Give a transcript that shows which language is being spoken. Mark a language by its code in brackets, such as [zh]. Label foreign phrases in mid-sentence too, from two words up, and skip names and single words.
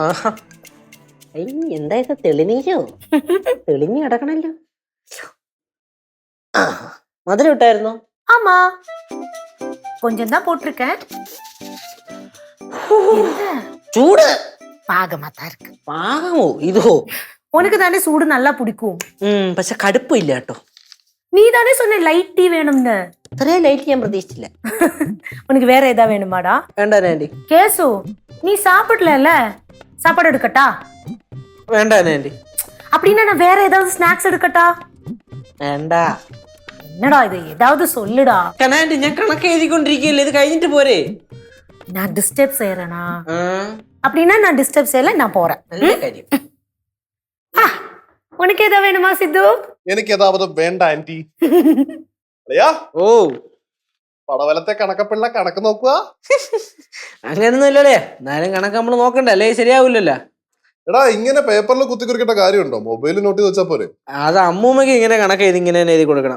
[ml] എന്താ ഇത് തെളിനീരോ? തെളിഞ്ഞു കിടക്കണല്ലോ. മധുരം ഇട്ടായിരുന്നോ? [ta] ஆமா கொஞ்சம் தான் போட்டிருக்கேன். [ml] ചൂട് [ta] பாகமா தான் இருக்கு. [ml] പാകമോ ഇതോ? [ta] உனக்கு தானே சூடு நல்லா பிடிக்கும். [ml] പക്ഷെ കടുപ്പില്ല കേട്ടോ. [ta] நீ தானே சொன்ன [en] light tea [ta] வேணும்னு. [ml] ഇത്രയും ലൈറ്റ് ഞാൻ പ്രതീക്ഷിച്ചില്ല. [ta] உனக்கு வேற ஏதா வேணுமாடா? [ml] വേണ്ട ആന്റി. [ta] கேசு நீ சாப்பிடல சாப்பாடு எடுக்கட்டா? [ml] വേണ്ട ആന്റി. [ta] அப்படின்னா நான் வேற ஏதாவது ஸ்நாக்ஸ் எடுக்கட்டா? [ml] വേണ്ട. [ta] என்னடா இது, ஏதாவது சொல்லுடா. [ml] ആന്റി ഞാൻ കണക്ക് എഴുതിക്കൊണ്ടിരിക്കുകയല്ലേ, ഇത് കഴിഞ്ഞിട്ട് പോരെ? [ta] நான் டிஸ்டர்ப் செய்யறேனா? அப்படின்னா நான் டிஸ்டர்ப் செய்யல, நான் போறேன். [ml] നല്ല കാര്യം. [ta] உனக்கு ஏதா வேணுமா சித்து? [ml] എനിക്ക് യഥാവതും വേണ്ട ആന്റി. ഓ പടവലത്തെ കണക്കപ്പിള്ള കണക്ക് നോക്കുക. അങ്ങനൊന്നും ഇല്ലല്ലേ, എന്നാലും കണക്ക് നമ്മള് നോക്കണ്ടേ, അല്ലേ ശരിയാവൂലല്ലോ. എടാ ഇങ്ങനെ പേപ്പറിൽ കുത്തിക്കുറിക്കേണ്ട കാര്യമുണ്ടോ? മൊബൈലിൽ നോട്ട് ചെയ്ത് വെച്ചാ പോരെ. അത് അമ്മൂമ്മക്ക് ഇങ്ങനെ കണക്ക് ചെയ്ത് ഇങ്ങനെ എഴുതി കൊടുക്കണം.